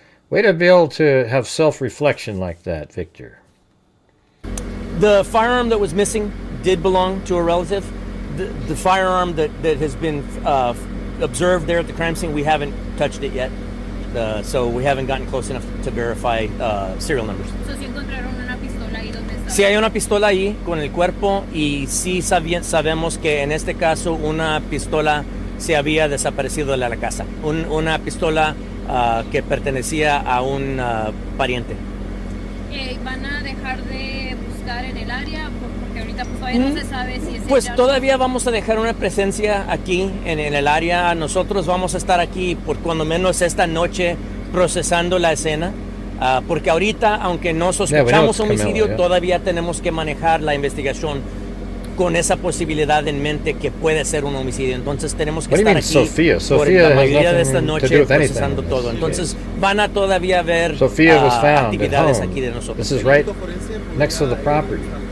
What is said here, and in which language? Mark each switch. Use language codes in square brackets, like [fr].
[en] Way to be able to have self-reflection like that, Victor. The firearm that was missing did belong to a relative. The firearm that has been observed there at the crime scene, we haven't touched it yet. So we haven't gotten close enough to verify serial numbers. [es] So, si encontraron una pistola ahí donde está. Sí hay una pistola ahí con el cuerpo, y sí sabemos que en este caso una pistola se había desaparecido de la casa. Una pistola que pertenecía a un pariente. ¿Van a dejar de buscar en el área? Porque ahorita pues todavía no se sabe si es Pues ella. todavía vamos a dejar una presencia aquí en el área. Nosotros vamos a estar aquí por cuando menos esta noche procesando la escena. Porque ahorita, aunque no sospechamos homicidio, todavía tenemos que manejar la investigación con esa posibilidad en mente que puede ser un homicidio. Entonces tenemos que estar aquí por la mayoría de esta noche procesando todo. Entonces van a todavía haber actividades aquí de nosotros. [en] This is right next to the property.